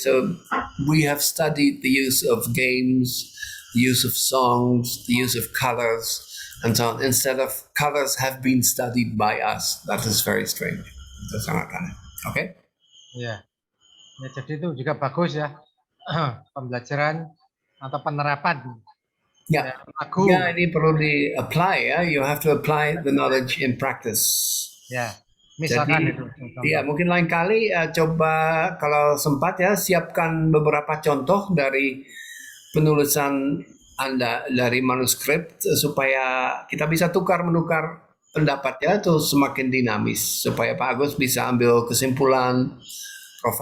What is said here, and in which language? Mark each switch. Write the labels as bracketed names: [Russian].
[English] So we have studied the use of games, the use of songs, the use of colors, and so on. Instead of colors have been studied by us. That is very strange. [Indonesian] Itu sangat aneh. [English] Oke? [Indonesian] Ya, jadi itu juga bagus ya. Pembelajaran atau penerapan. Ya, ini perlu di-apply ya. [English] You have to apply the knowledge in practice. [Indonesian] Ya, misalkan itu. Iya, mungkin lain kali coba kalau sempat ya siapkan beberapa contoh dari penulisan Anda dari manuskrip supaya kita bisa tukar-menukar pendapat ya, itu semakin dinamis supaya Pak Agus bisa ambil kesimpulan, Prof.